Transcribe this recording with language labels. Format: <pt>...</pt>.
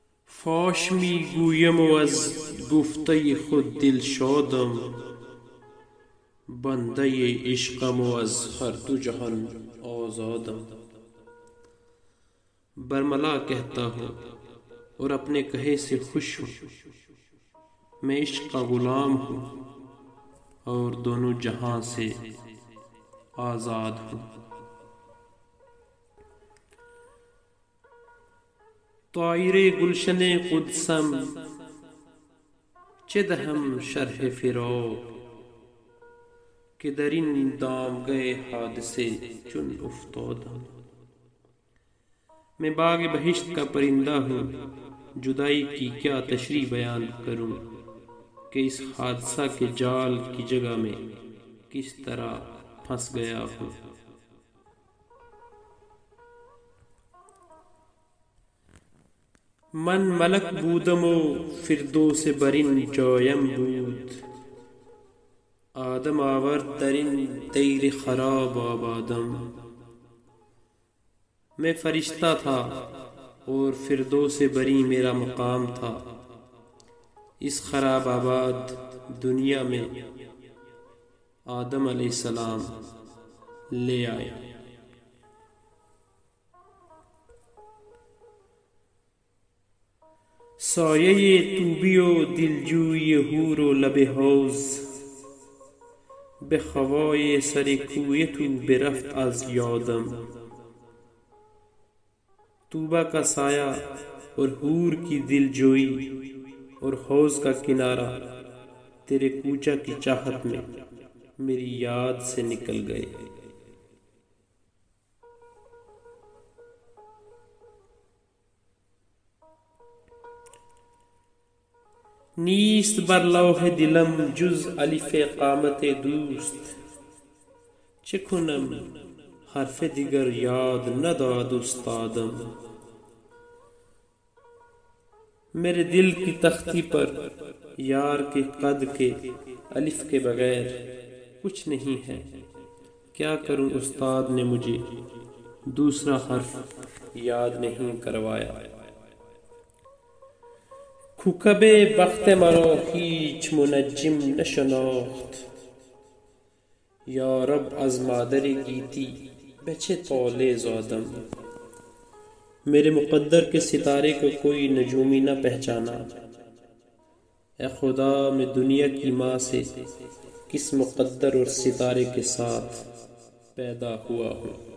<fa>فاش می گویم و از گفته خود دل شادم، بنده عشقم و از ہر دو جہان آزادم.</fa> <ur>برملا کہتا ہوں اور اپنے کہے سے خوش ہوں، میں عشق کا غلام ہوں اور دونوں جہاں سے آزاد ہوں.</ur> <fa>طائر گلشن قدسم چه دهم شرح فراق، کہ در این دام گئے حادثے چون افتادم.</fa> <ur>میں باغ بہشت کا پرندہ ہوں، جدائی کی کیا تشریح بیان کروں کہ اس حادثہ کے جال کی جگہ میں کس طرح پھنس گیا ہوں.</ur> <fa>من ملک بودم و فردوس برین جایم بود، آدم آورد در این دیر خراب آبادم.</fa> <ur>میں فرشتہ تھا اور فردوس بری میرا مقام تھا، اس خراب آباد دنیا میں آدم علیہ السلام لے آئے.</ur> <fa>سایه طوبی و دلجوی حور و لب حوض، به خوای سر کوی تو برفت از یادم.</fa> <ur>طوبا کا سایہ اور حور کی دلجوئی اور حوض کا کنارہ تیرے کوچہ کی چاہت میں میری یاد سے نکل گئے.</ur> <fa>نیست بر لوح دلم جز الف قامت دوست، چه کنم حرف دیگر یاد نداد استادم.</fa> <ur>میرے دل کی تختی پر یار کے قد کے الف کے بغیر کچھ نہیں ہے، کیا کروں استاد نے مجھے دوسرا حرف یاد نہیں کروایا.</ur> <fa>کوکب بخت مرا هیچ منجم نشناخت، یا رب از مادر گیتی به چه طالع زادم.</fa> <ur>میرے مقدر کے ستارے کو کوئی نجومی نہ پہچانا، اے خدا میں دنیا کی ماں سے کس مقدر اور ستارے کے ساتھ پیدا ہوا ہوں.</ur>